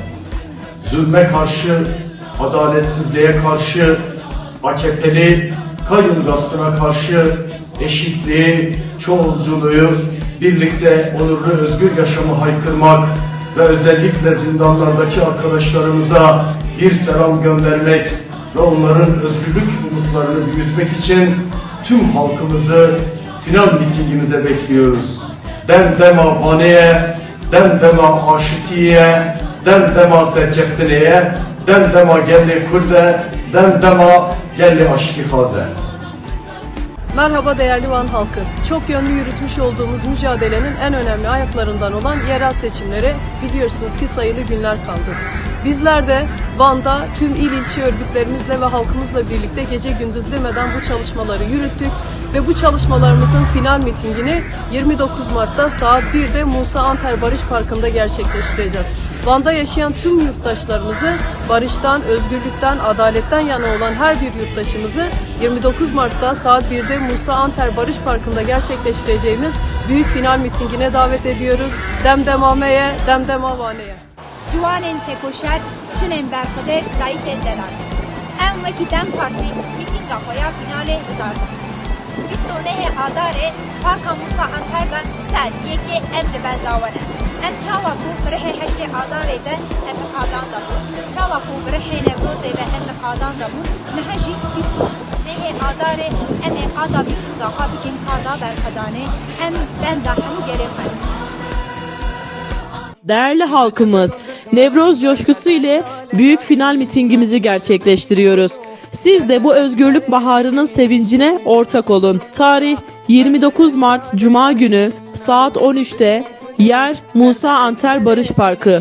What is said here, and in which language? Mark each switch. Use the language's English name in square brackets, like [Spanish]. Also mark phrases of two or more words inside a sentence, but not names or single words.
[Turkish] Zulme karşı, adaletsizliğe karşı, AKP'li kayyum gaspına karşı eşitliği, çoğulculuğu, birlikte onurlu özgür yaşamı haykırmak ve özellikle zindanlardaki arkadaşlarımıza bir selam göndermek ve onların özgürlük umutlarını büyütmek için tüm halkımızı final mitingimize bekliyoruz. [Kurdish] Demdema Vaneye, demdema Aşitiye, demdema Serkeftine'ye, demdema Gelli Kurde, demdema Gelli Aştihaze. [Turkish] Merhaba değerli Van halkı. Çok yönlü yürütmüş olduğumuz mücadelenin en önemli ayaklarından olan yerel seçimlere biliyorsunuz ki sayılı günler kaldı. Bizler de Van'da tüm il ilçe örgütlerimizle ve halkımızla birlikte gece gündüz demeden bu çalışmaları yürüttük ve bu çalışmalarımızın final mitingini 29 Mart'ta saat 1'de Musa Anter Barış Parkı'nda gerçekleştireceğiz. Van'da yaşayan tüm yurttaşlarımızı barıştan, özgürlükten, adaletten yana olan her bir yurttaşımızı 29 Mart'ta saat 1'de Musa Anter Barış Parkı'nda gerçekleştireceğimiz büyük final mitingine davet ediyoruz. [Kurdish] Demdemame'ye, Demdemavaneye. Civanên tekoşer, jinên berxwedê dayîkên delan. Em wekî Dem Partî mîtînga xwe ya finalê dardin. 29 Adarê Parka Musa Anter'dan saet 1 em li Bendawene. Em çawa ku birihê 8 Adarê de em li qadan dabûn. Çawa ku birihê Newrozê de em li qadan dabûn. Niha jî 29 Adarê em ê qada mîtînga xwe bikin qada berxwedanê. Em benda hemû gelê xwe. [Turkish] Değerli halkımız, Nevroz coşkusu ile büyük final mitingimizi gerçekleştiriyoruz. Siz de bu özgürlük baharının sevincine ortak olun. Tarih 29 Mart Cuma günü saat 13'te yer Musa Anter Barış Parkı.